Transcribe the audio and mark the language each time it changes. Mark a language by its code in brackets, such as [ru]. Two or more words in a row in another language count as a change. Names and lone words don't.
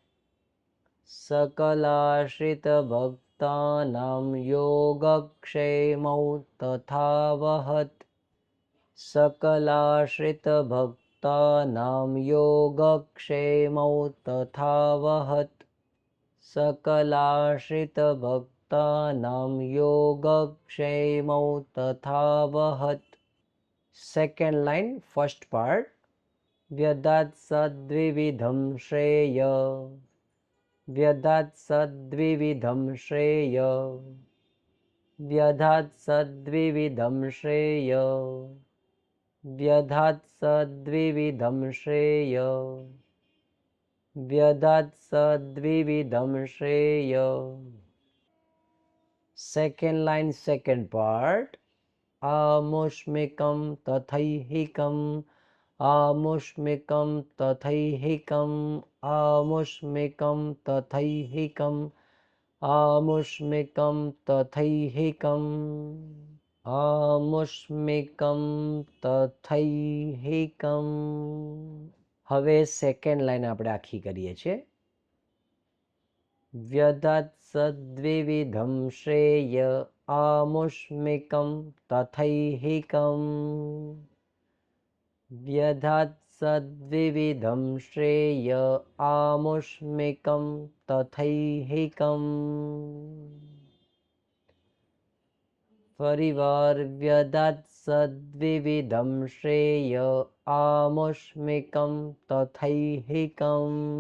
[sa] सकलाश्रित भक्तानां योगक्षेमौ तथा वहत्, सकलाश्रित भक्तानां योगक्षेमौ तथा वहत्, सकलाश्रित भक्तानां योगक्षेमौ तथा वहत्। [en] second line first part. [sa] व्यधात् सद्विविधं श्रेय, व्यधात् सद्विविधं श्रेय, व्यधात् सद्विविधं श्रेय, व्यधात् सद्विविधं श्रेय, व्यधात् सद्विविधं श्रेय। [en] second line second part. [sa] आमुष्मिकं तथैहिकं, आमुष्मिकं तथैहिकं, आमुष्मिकं तथैहिकं, आमुष्मिकं तथैहिकं, आमुष्मिकं तथैहिकं। [gu] હવે [en] second line [gu] આપણે આખી કરીએ છીએ। [sa] વ્યધાत् સદ્વિવિધં શ્રેય, આમુષ્મિકં તથૈહિકં, व्यधात् सद्विविधं श्रेय, आमुष्मिकं तथैहिकं। [gu] फरीवार। [sa] व्यधात् सद्विविधं श्रेय आमुष्मिकं तथैहिकम्।